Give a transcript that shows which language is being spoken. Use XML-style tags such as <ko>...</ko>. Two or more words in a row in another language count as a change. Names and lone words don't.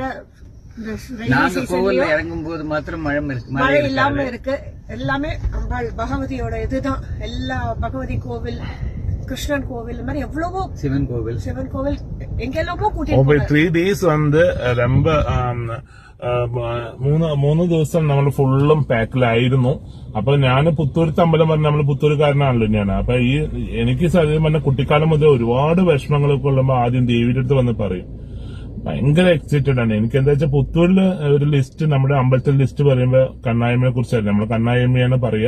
<ta>நாங்க கோவில்ல இறங்கும் போது மாத்திரம் மழை இல்லாம இருக்கு. எல்லாமே அம்பாள் பகவதியோட இதுதான். எல்லா பகவதி கோவில், கிருஷ்ணன் கோவில், மாதிரி எவ்வளவோ சிவன் கோவில் எங்கெல்லாமோ கூட்டிட்டு</ta> <ml>3 days</ml> <ta>வந்து ரொம்ப</ta> <ml>3 ദിവസം നമ്മൾ ഫുള്ളും പാക്കിലായിരുന്നു. അപ്പൊ ഞാൻ പുത്തൂരത്തെ അമ്പലം പറഞ്ഞ നമ്മള് പുത്തൂരുകാരനാണല്ലോ ഞാൻ. അപ്പൊ എനിക്ക് സത്യം പറഞ്ഞ കുട്ടിക്കാലം മുതൽ ഒരുപാട് വിഷമങ്ങളൊക്കെ കൊള്ളുമ്പോ ആദ്യം ദേവിയുടെ അടുത്ത് വന്ന് പറയും. ഭയങ്കര എക്സൈറ്റഡ് ആണ്. എനിക്ക് എന്താ വെച്ചാൽ പുത്തൂരില് ഒരു ലിസ്റ്റ്, നമ്മുടെ അമ്പലത്തിൽ ലിസ്റ്റ് പറയുമ്പോ കണ്ണായമ്മയെ കുറിച്ചല്ല, നമ്മൾ കണ്ണായമ്മയാണ് പറയാ.</ml>